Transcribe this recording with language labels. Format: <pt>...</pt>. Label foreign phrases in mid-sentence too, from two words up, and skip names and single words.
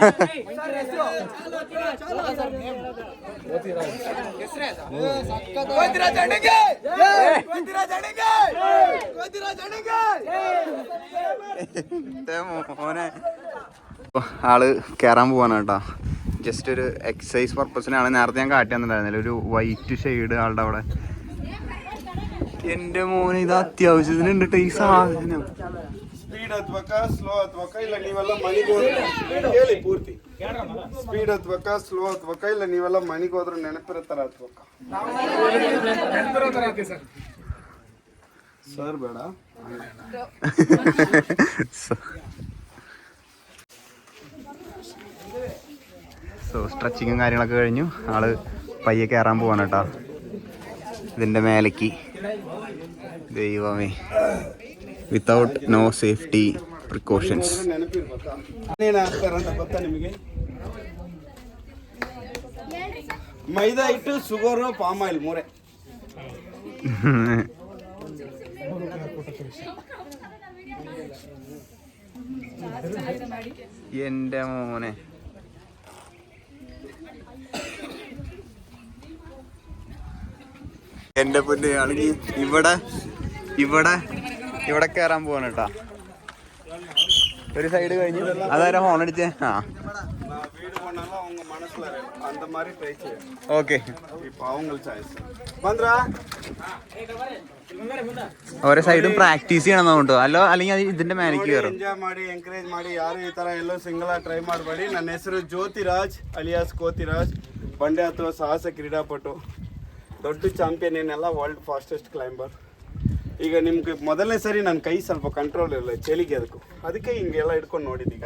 <ml>മോനെ ആള് കയറാൻ പോവാണ് കേട്ടോ. ജസ്റ്റ് ഒരു എക്സസൈസ് പർപ്പസിനാണ്. നേരത്തെ ഞാൻ കാട്ടി തന്നിട്ടുണ്ടായിരുന്നില്ല ഒരു</ml> <en>white shade</en> <ml>ആളുടെ അവിടെ. എൻ്റെ മോനെ ഇത് അത്യാവശ്യത്തിനുണ്ട് ഈ സാധനം.</ml> <kn>ಸ್ಪೀಡ್ ಹತ್ಬೇಕಾ ಸ್ಲೋ ಹತ್ಬೇಕಾ ಇಲ್ಲ ನೀವೆಲ್ಲ ಮನೆಗೆ ಹೋದ್ರೆ ಹೇಳಿ ಪೂರ್ತಿ. ಸ್ಪೀಡ್ ಹತ್ಬೇಕಾ ಸ್ಲೋ ಹತ್ಬೇಕಾ ಇಲ್ಲ ನೀವೆಲ್ಲ ಮನೆಗೆ ಹೋದ್ರೆ ನೆನಪಿರೋ ತರ ಹತ್ಬೇಕಾ? ಸರ್ ಬೇಡ.</kn> <ml>സ്ട്രെച്ചിങ്ങും കാര്യങ്ങളൊക്കെ കഴിഞ്ഞു. ആള് പയ്യെ കയറാൻ പോവാണ് കേട്ടോ ഇതിൻ്റെ മേലേക്ക്.</ml> <en>ദൈവമേ without no safety precautions.</en> <kn>ನೆನಪಿರ್ಬೇಕಾ? ಏನೇನು ಹಾಕ್ತಾರಂತ ಗೊತ್ತಾ ನಿಮಗೆ? ಮೈದಾ ಹಿಟ್ಟು, ಶುಗರು,</kn> <en>palm oil</en> <kn>3.</kn> <ml>എൻ്റെ മോനെ എൻ്റെ പൊന്നെ ആണെങ്കിൽ ഇവിടെ കയറാൻ പോവാണ് കേട്ടാ. ഒരു സൈഡ് കഴിഞ്ഞു. അതാരാ ഹോൺ അടിച്ചേ? ഓക്കെ ഓരോ സൈഡും പ്രാക്ടീസ് ചെയ്യണം കേട്ടോ. അല്ലെങ്കിൽ ഇതിന്റെ മേലേക്ക് കയറും.</ml> <kn>ಎಂಜಾಯ್ ಮಾಡಿ ಎಂಕರೇಜ್ ಮಾಡಿ ಯಾರು ಈ ತರ ಎಲ್ಲೋ ಸಿಂಗಲ್ ಆಗಿ ಟ್ರೈ ಮಾಡಬೇಡಿ. ನನ್ನ ಹೆಸರು ಜ್ಯೋತಿರಾಜ್ ಅಲಿಯಾಸ್ ಕೋತಿರಾಜ್. ಬಂಡೆ ಅಥವಾ ಸಾಹಸ ಕ್ರೀಡಾಪಟು, ದೊಡ್ಡ ಚಾಂಪಿಯನ್ ಏನೆಲ್ಲ,</kn> <en>world fastest climber.</en> <kn>ಈಗ ನಿಮ್ಗೆ ಮೊದಲನೇ ಸರಿ ನನ್ನ ಕೈ ಸ್ವಲ್ಪ ಕಂಟ್ರೋಲ್ ಇರಲ್ಲ ಚಳಿಗೆ, ಅದಕ್ಕೆ ಹಿಂಗೆಲ್ಲ ಹಿಡ್ಕೊಂಡು ನೋಡಿದ್ದೀಗ.</kn>